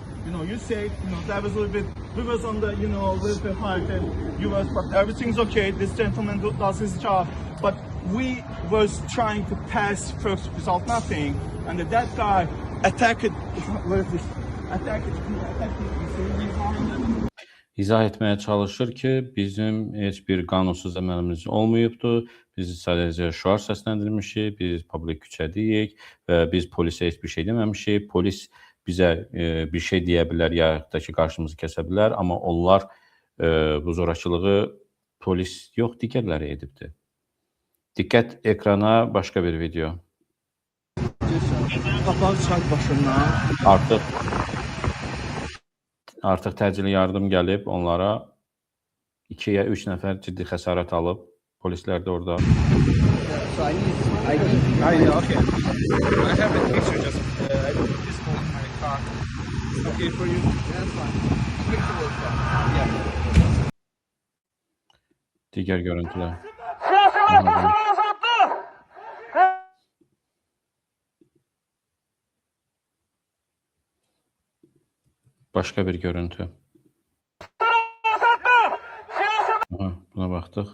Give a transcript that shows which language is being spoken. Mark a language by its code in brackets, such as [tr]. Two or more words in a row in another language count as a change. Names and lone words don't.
[en] You know, you say that was a little bit. We was on the a little bit higher than you was, but everything's okay. This gentleman does his job. But we was trying to pass first without nothing, and that guy attacked. What is this? Attacked. [az] İzah etməyə çalışır ki, bizim heç bir qanunsuz əməlimiz olmayıbdır. Biz sadəcə şüar səsləndirmişik, biz publik küçədəyik və biz polisə heç bir şey deməmişik. Polis bizə bir şey deyə bilər, ya da ki, qarşımızı kəsə bilər, amma onlar bu zorakılığı polis yox, digərləri edibdir. Diqqət ekrana, başqa bir video. Qapalı çay başından. Artıq təcili yardım gəlib onlara. 2-yə 3 nəfər ciddi xəsarət alıb. Polislər də orada. [en] Okay. I have a picture just. I put this phone in my car. It's okay for you? That's fine. Yeah. [az] Digər görüntülər. Başqa bir görüntü. Buna baxdıq.